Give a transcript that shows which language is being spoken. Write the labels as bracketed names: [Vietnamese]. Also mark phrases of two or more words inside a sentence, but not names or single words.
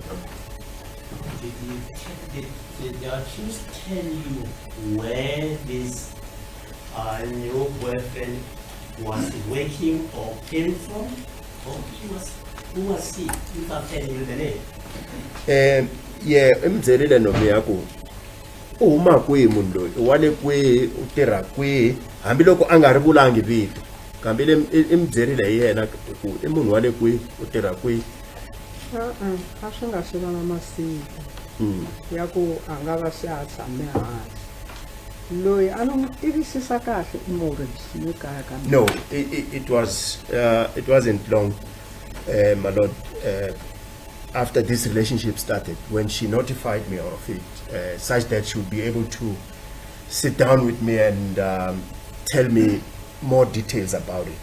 [English] Did the accused tell you where this new boyfriend was working or came from? Or who was he? Without telling you the name. Yeah, [Tsonga] imzerile Nomia ku u huma kwihi munhu loyi, u wale kwihi, u tirha kwihi, hambiloko a nga ri vulangi vito kambe imzerile hi yena ku i munhu wale kwihi, u tirha kwihi. A swi nga swi va na masiku ya ku a nga va se a tshame hansi. Loyi a no n'wi tivisisa kahle i Morris le kaya ka mina. [English] No, it wasn't long, my lord, after this relationship started, when she notified me of it, such that she would be able to sit down with me and tell me more details about it.